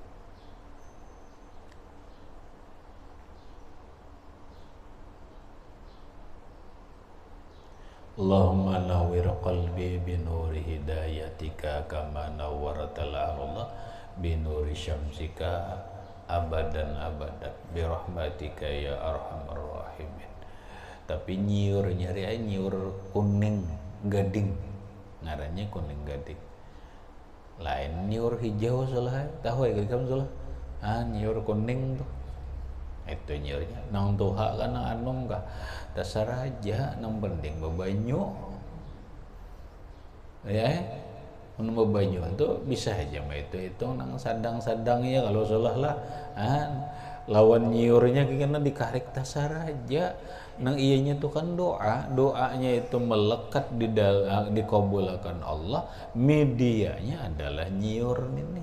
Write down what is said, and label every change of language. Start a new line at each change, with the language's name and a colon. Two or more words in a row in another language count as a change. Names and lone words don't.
Arabic: اللهم نور قلبي بنور هدايتك كما نورت الأرض بنور شمسك أبدا أبدا برحمتك يا أرحم الراحمين.
Banjar: Tapi nyiur nyari nyiur kuning gading, ngarannya kuning gading. Lain nyiur hijau salah, tahu ya kamu salah. Nyiur kuning tuh. Itu nyiurnya nang tuha kan nang anom kah dasar aja nang penting bebanyu ya bebanyu itu bisa aja mah itu nang sadang-sadangnya kalau salah lah lawan nyiurnya kena dikarik dasar aja nang iyanya tuh kan doanya itu melekat di dalam dikabulkan Allah, medianya adalah nyiur ini.